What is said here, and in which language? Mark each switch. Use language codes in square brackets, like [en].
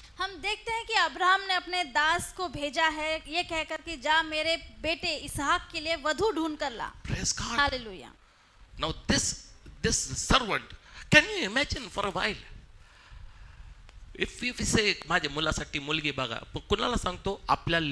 [hi] हम देखते हैं कि अब्राहम ने अपने दास को भेजा है ये कहकर कि जा मेरे बेटे इसहाक के लिए वधू ढूंढ कर ला। [en] Praise God. [hi] Hallelujah. [en] Now this servant, can you imagine for a while? If we say [mr] माझ्या मुलासाठी मुलगी बघा, कुणाला सांगतो? आपल्या